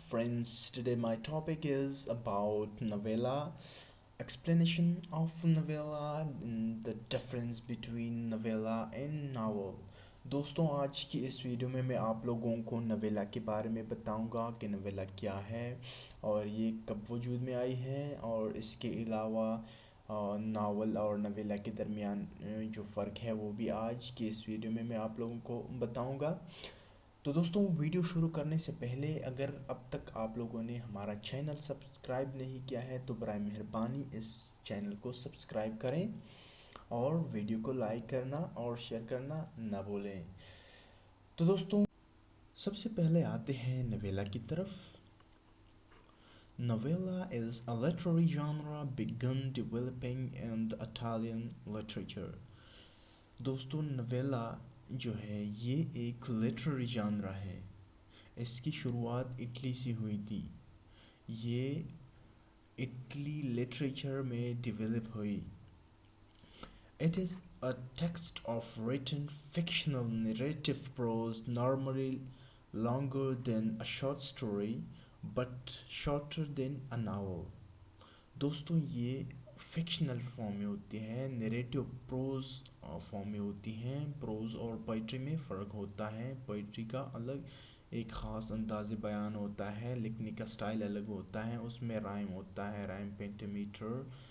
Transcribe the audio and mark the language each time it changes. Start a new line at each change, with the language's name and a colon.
English: Friends, today my topic is about novella, explanation of novella, and the difference between novella and novel.
Hindi: दोस्तों आज की इस video में मैं आप लोगों को नवेला के बारे में बताऊंगा कि नवेला क्या है और ये कब वजूद में आई है और इसके अलावा नावल और नवेला के दरमियान जो फ़र्क है वो भी आज की इस वीडियो में मैं आप लोगों को बताऊंगा। तो दोस्तों वीडियो शुरू करने से पहले अगर अब तक आप लोगों ने हमारा चैनल सब्सक्राइब नहीं किया है तो बराए मेहरबानी इस चैनल को सब्सक्राइब करें और वीडियो को लाइक करना और शेयर करना ना भूलें। तो दोस्तों सबसे पहले आते हैं नवेला की तरफ।
English: Novella is a literary genre begun developing in the Italian literature.
Hindi: दोस्तों नवेला जो है ये एक लिटरेरी जानरा है। इसकी शुरुआत इटली से हुई थी। ये इटली लिटरेचर में डेवलप हुई।
English: It is a text of written fictional narrative prose normally longer than a short story but shorter than a novel.
Hindi: दोस्तों ये फिक्शनल फॉर्म में होती हैं, नरेटिव प्रोज फॉर्म में होती हैं। प्रोज और पोइट्री में फ़र्क होता है। पोइट्री का अलग एक ख़ास अंदाज़ बयान होता है, लिखने का स्टाइल अलग होता है, उसमें राइम होता है, राइम पेंटामीटर।